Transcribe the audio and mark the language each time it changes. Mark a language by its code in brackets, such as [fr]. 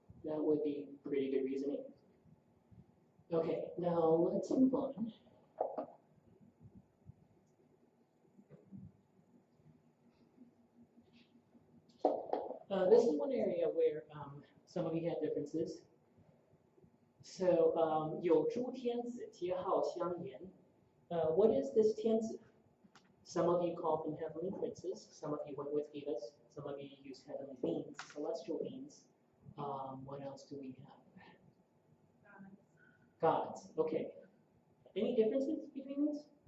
[en] That would be pretty good reasoning. Okay, now let's move on. This is one area where some of you had differences. [zh] So, 有诸天子皆好相言. [en] What is this 天子? Some of you call them heavenly princes. Some of you went with Givas. Some of you use heavenly beings, celestial beings. What else do we have? Gods. Okay. Any differences between these?